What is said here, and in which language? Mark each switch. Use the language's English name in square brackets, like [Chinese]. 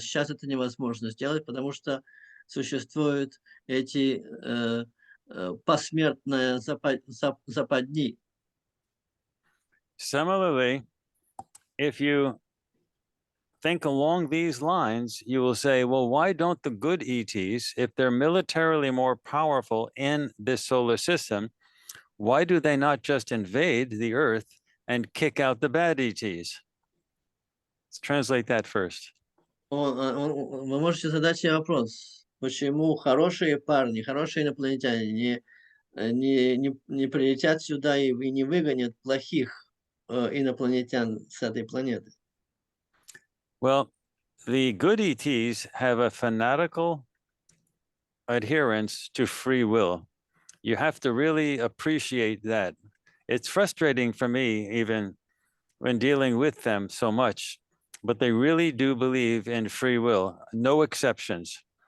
[Russian] Сейчас это невозможно сделать, потому что существуют эти посмертные западни. [English] Similarly, if you think along these lines, you will say, well, why don't the good ETs, if they're militarily more powerful in this solar system, why do they not just invade the Earth and kick out the bad ETs? Let's translate that first. [Russian] Вы можете задать себе вопрос, почему хорошие парни, хорошие инопланетяне не прилетят сюда и не выгонят плохих инопланетян с этой планеты? [English] Well, the good ETs have a fanatical adherence to free will. You have to really appreciate that. It's frustrating for me, even when dealing with them so much, but they really do believe in free will, no exceptions.